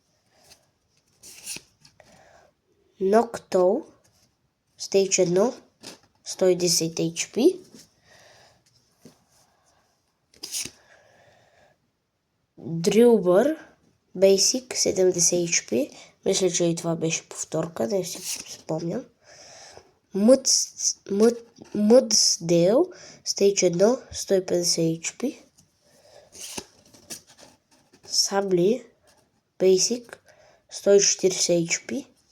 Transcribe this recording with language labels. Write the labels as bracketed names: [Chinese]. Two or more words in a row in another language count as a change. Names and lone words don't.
[English] Noctowl Stage 1, 110 HP. Drillbur Basic 70 HP. [Bulgarian] Мисля, че и това беше повторка, не си спомням. [English] Mudsdale Stage 1, 150 HP. Sabli Basic 140 HP.